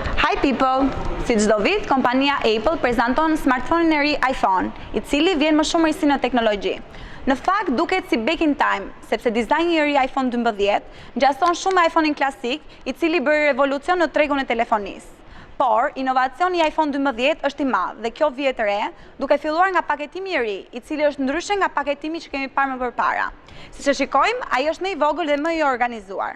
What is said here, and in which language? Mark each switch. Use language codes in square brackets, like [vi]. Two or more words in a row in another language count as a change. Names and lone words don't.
[en] Hi people! [sq] Si çdo vit, kompania Apple prezanton smartphone-in e ri iPhone, I cili vjen më shumë risi në teknologji. Në fakt, duket si [en] back in time, [sq] sepse dizajni I ri iPhone 12 ngjason shumë iPhone-in klasik, I cili bëri revolucion në tregun e telefonisë. Por, inovacioni I iPhone 12 është I madh dhe kjo vjet re, duke filluar nga paketimi I ri, I cili është ndryshe nga paketimi që kemi parë më përpara. Siç e shikojmë, ai është më I vogël dhe më I organizuar.